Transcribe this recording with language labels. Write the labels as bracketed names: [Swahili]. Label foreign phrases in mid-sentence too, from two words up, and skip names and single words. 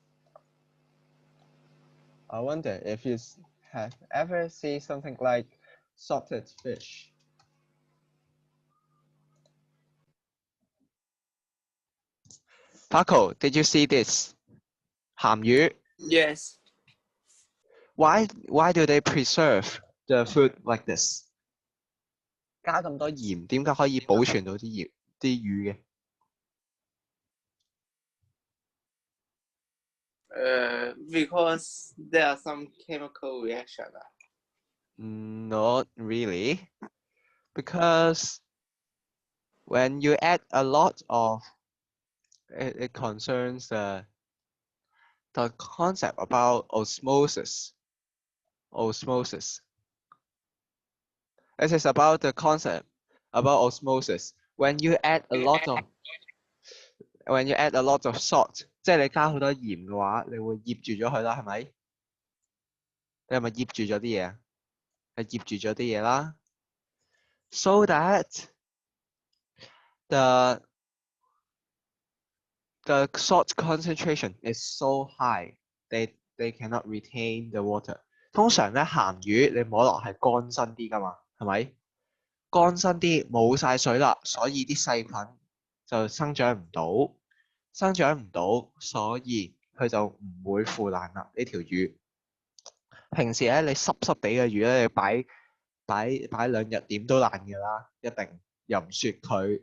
[English] I wonder if you have ever seen something like salted fish. Paco, did you see this? [Cantonese] 鹹魚. [English] Yes. Why do they preserve the food like this? [Cantonese] 加咁多鹽，點解可以保存到啲魚嘅？ [English] Because there are some chemical reaction. Not really, because when you add a lot of, it concerns the concept about osmosis. Osmosis. It is about the concept about osmosis. When you add a lot of salt， [Cantonese] 即係你加好多鹽嘅話，你會醃住咗佢啦，係咪？你係咪醃住咗啲嘢啊？係醃住咗啲嘢啦。 [English] So that the salt concentration is so high, they cannot retain the water. [Cantonese] 通常咧鹹魚你摸落係乾身啲㗎嘛，係咪？乾身啲冇晒水啦，所以啲細菌就生長唔到，所以佢就唔會腐爛啦呢條魚。平時咧你濕濕地嘅魚咧，你擺2日點都爛㗎啦，一定又唔雪佢。